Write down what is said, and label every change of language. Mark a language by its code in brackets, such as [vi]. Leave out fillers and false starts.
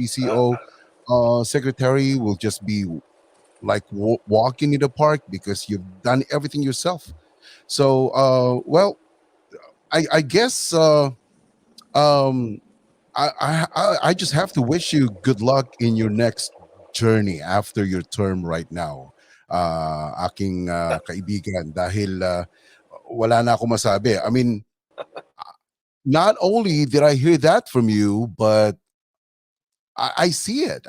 [en] PCO secretary will just be like walking in the park because you've done everything yourself. So, well, I guess um, I just have to wish you good luck in your next journey after your term right now. [tl] Aking kaibigan dahil wala na ako masabi. [en] I mean, not only did I hear that from you, but I see it.